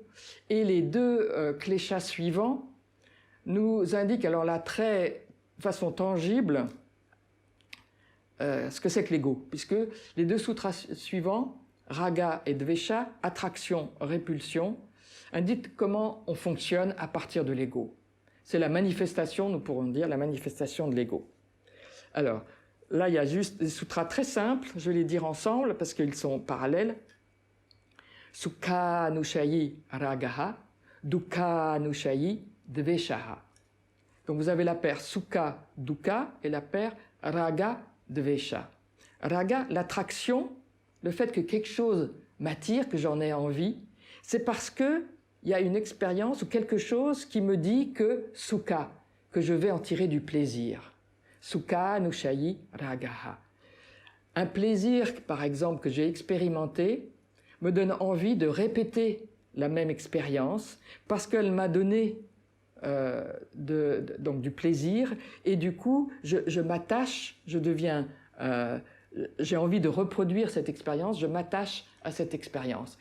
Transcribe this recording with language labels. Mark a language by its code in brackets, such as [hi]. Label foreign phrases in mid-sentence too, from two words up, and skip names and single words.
[fr] Et les deux kleshas suivants nous indiquent alors là très façon tangible ce que c'est que l'ego, puisque les deux sutras suivants, raga et dvesha, attraction, répulsion, indiquent comment on fonctionne à partir de l'ego. C'est la manifestation, nous pourrons dire, la manifestation de l'ego. Alors, là, il y a juste des sutras très simples, je vais les dire ensemble parce qu'ils sont parallèles. [sa] Sukha nushayi ragaha, dukkha nushayi dveshaha. [fr] Donc vous avez la paire [sa] sukha, dukkha [fr] et la paire [sa] raga, dvesha. [fr] Raga, l'attraction, le fait que quelque chose m'attire, que j'en ai envie, c'est parce que il y a une expérience ou quelque chose qui me dit que sukha, que je vais en tirer du plaisir. [sa] Sukha nushayi ragaha. [fr] Un plaisir, par exemple, que j'ai expérimenté, me donne envie de répéter la même expérience parce qu'elle m'a donné donc du plaisir et du coup, je m'attache, je deviens... j'ai envie de reproduire cette expérience, je m'attache à cette expérience.